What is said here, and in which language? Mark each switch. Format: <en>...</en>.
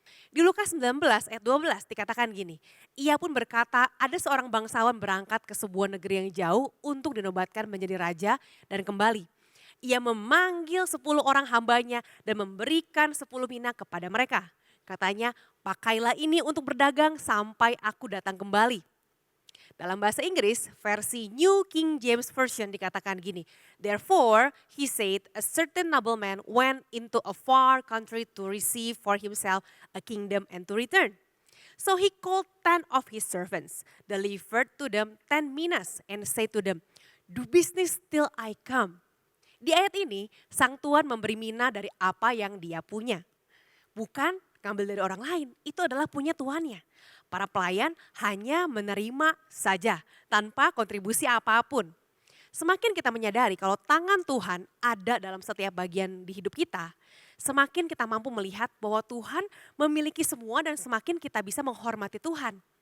<id>Di Lukas 19 ayat 12 dikatakan gini, ia pun berkata ada seorang bangsawan berangkat ke sebuah negeri yang jauh untuk dinobatkan menjadi raja dan kembali. Ia memanggil 10 orang hambanya dan memberikan 10 mina kepada mereka. Katanya, pakailah ini untuk berdagang sampai aku datang kembali. Dalam bahasa Inggris, versi New King James Version dikatakan gini,</id> <en>therefore he said a certain nobleman went into a far country to receive for himself a kingdom and to return. So he called 10 of his servants, delivered to them 10 minas and said to them, do business till I come.</en> <id>Di ayat ini, sang tuan memberi mina dari apa yang dia punya. Bukan ngambil dari orang lain, itu adalah punya tuannya. Para pelayan hanya menerima saja tanpa kontribusi apapun. Semakin kita menyadari kalau tangan Tuhan ada dalam setiap bagian di hidup kita, semakin kita mampu melihat bahwa Tuhan memiliki semua dan semakin kita bisa menghormati Tuhan.</id>